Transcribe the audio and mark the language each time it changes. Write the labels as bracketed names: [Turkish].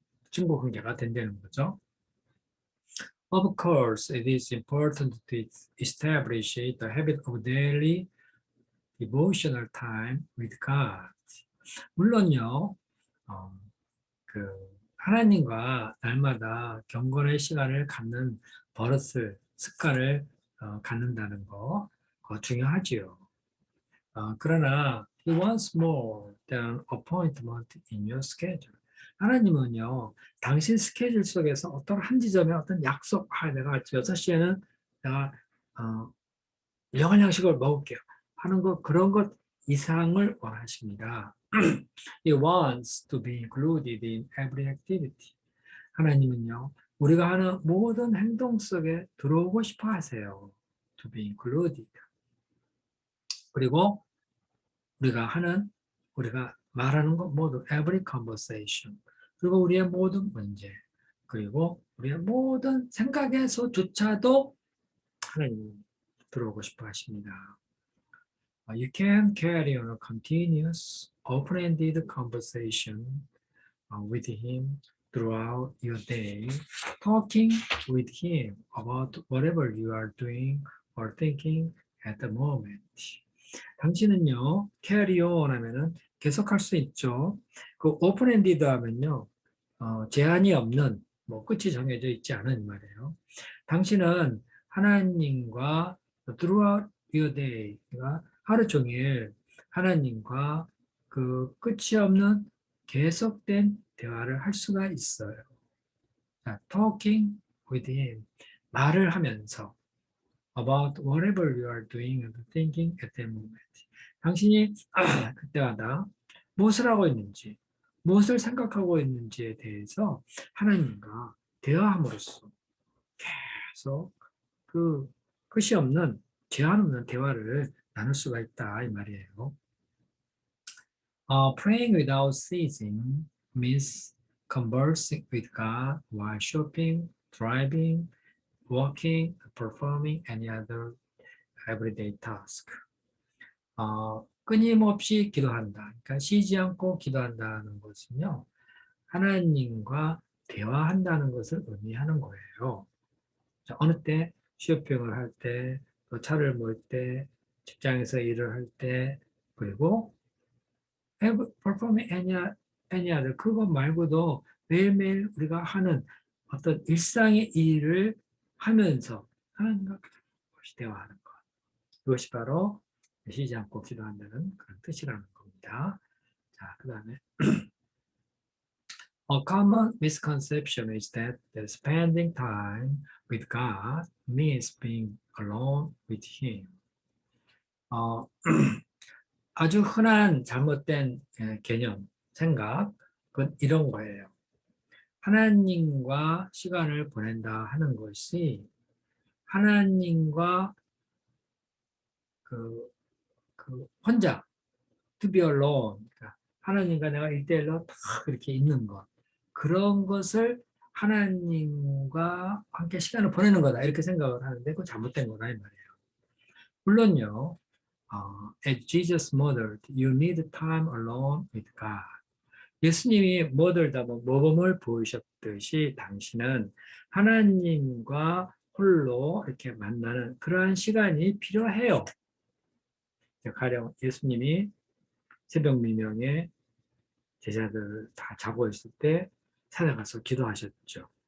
[Korean] 친구 관계가 된다는 거죠. [English] Of course, it is important to establish the habit of daily devotional time with God. [Korean] 물론요, 하나님과 날마다 경건의 시간을 갖는 습관을 갖는다는 거, 그거 중요하지요. 그러나 [English] He wants more than appointment in your schedule. [Korean] 하나님은요, 당신 스케줄 속에서 어떤 한 지점에 어떤 약속, 내가 6시에는 내가 영한 양식을 먹을게요 하는 것, 그런 것 이상을 원하십니다. [English] He wants to be included in every activity. [Korean] 하나님은요, 우리가 하는 모든 행동 속에 들어오고 싶어 하세요. [English] To be included. [Korean] 그리고 우리가 말하는 것 모두 [English] every conversation. [Korean] 그리고 우리의 모든 문제, 그리고 우리의 모든 생각에서조차도 하나님 들어오고 싶어 하십니다. [English] You can carry on a continuous, open-ended conversation with him throughout your day, talking with him about whatever you are doing or thinking at the moment. [Korean] 당신은요, carry on 하면은 계속할 수 있죠. 그 open-ended 하면요, 제한이 없는, 끝이 정해져 있지 않은 말이에요. 당신은 하나님과 [English] throughout your day, [Korean] 하루 종일 하나님과 그 끝이 없는 계속된 대화를 할 수가 있어요. [English] 자, talking with him, [Korean] 말을 하면서 [English] about whatever you are doing and thinking at that moment. [Korean] 당신이 그때마다 무엇을 하고 있는지, 무엇을 생각하고 있는지에 대해서 하나님과 대화함으로써 계속 그 끝이 없는, 제한 없는 대화를 나눌 수가 있다 이 말이에요. [English] Praying without ceasing means conversing with God while shopping, driving, walking, performing any other everyday task. [Korean] 끊임없이 기도한다. 그러니까 쉬지 않고 기도한다는 것은요, 하나님과 대화한다는 것을 의미하는 거예요. 자, 어느 때 쇼핑을 할 때, 또 차를 몰 때, 직장에서 일을 할 때, 그리고 [English] performing any other, [Korean] 그것 말고도 매일매일 우리가 하는 어떤 일상의 일을 하면서 하나님과 대화하는 것. 그것이 바로 쉬지 않고 기도한다는 그런 뜻이라는 겁니다. 자, 그 다음에 [English] A common misconception is that spending time with God means being alone with Him. [Korean] 아주 흔한 잘못된 개념, 생각은 이런 거예요. 하나님과 시간을 보낸다 하는 것이 하나님과 혼자, [English] to be alone, [Korean] 그러니까 하나님과 내가 1대1로 딱 이렇게 있는 것. 그런 것을 하나님과 함께 시간을 보내는 거다. 이렇게 생각을 하는데 그건 잘못된 거다. 이 말이에요. 물론요. [English] As Jesus modeled, you need time alone with God. [Korean] 예수님이 모델다 모범을 보이셨듯이 당신은 하나님과 홀로 이렇게 만나는 그러한 시간이 필요해요. 가령 예수님이 새벽 미명에 제자들 다 자고 있을 때 찾아가서 기도하셨죠.